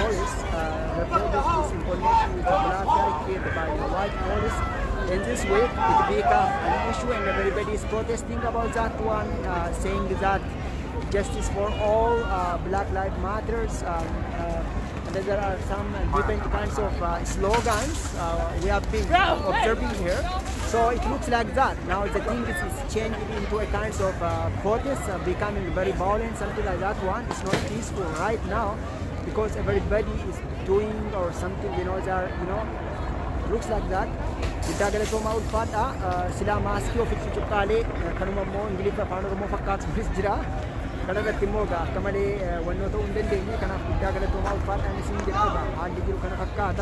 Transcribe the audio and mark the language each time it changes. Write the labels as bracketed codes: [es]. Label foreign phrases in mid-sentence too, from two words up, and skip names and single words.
[en] The protest is in connection with the black guy killed by the white police in this way it became an issue and everybody is protesting about that one, saying that justice for all, Black Lives Matters, and there are some different kinds of slogans we have been observing here. So it looks like that. Now the thing is changing into a kind of protest, becoming very violent, something like that one. It's not peaceful right now because everybody is doing or something, they are, looks like that. [om] Guddaa galatoomaa ulfaadha. Silaa maaskii ofitti cuqqaalee kanuma immoo Ingiliffa afaan Oromoo fakkaatuunis jira. Kanarratti immoo akka malee wannoo ta'uu hin dandeenye. Kanaaf guddaa galatoomaa ulfaadhaan isin jedhama. Haalli jiru kana fakkaata.